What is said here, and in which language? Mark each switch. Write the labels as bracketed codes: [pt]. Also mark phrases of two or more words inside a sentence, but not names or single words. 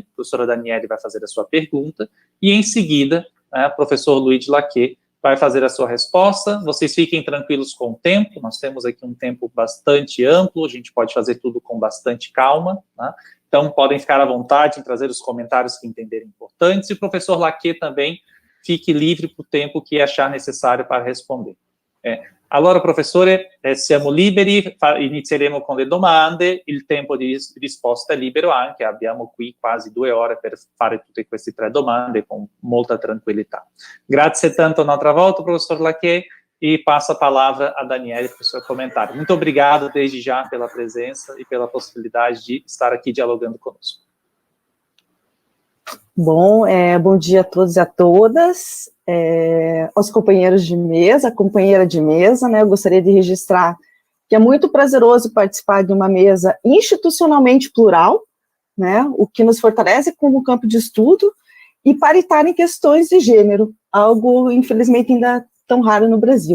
[pt] A professora Daniele vai fazer a sua pergunta e, em seguida, o professor Luigi Lacchè vai fazer a sua resposta. Vocês fiquem tranquilos com o tempo, nós temos aqui um tempo bastante amplo, a gente pode fazer tudo com bastante calma, tá? Então podem ficar à vontade em trazer os comentários que entenderem importantes, e o professor Lacchè também fique livre para o tempo que achar necessário para responder. [it] Allora, professore, siamo liberi, inizieremo con le domande, il tempo di risposta è libero anche, abbiamo qui quasi 2 ore per fare tutte queste 3 domande con molta tranquillità. Grazie tanto un'altra volta, professor Lacchè, e passo [pt] a palavra a Daniele para o seu comentário. Muito obrigado desde já pela presença e pela possibilidade de estar aqui dialogando conosco. Bom, bom dia a todos e a todas, aos companheiros de mesa, companheira de mesa, né, eu gostaria de registrar que é muito prazeroso participar de uma mesa institucionalmente plural, né, o que nos fortalece como campo de estudo, e paritária em questões de gênero, algo, infelizmente, ainda tão raro no Brasil.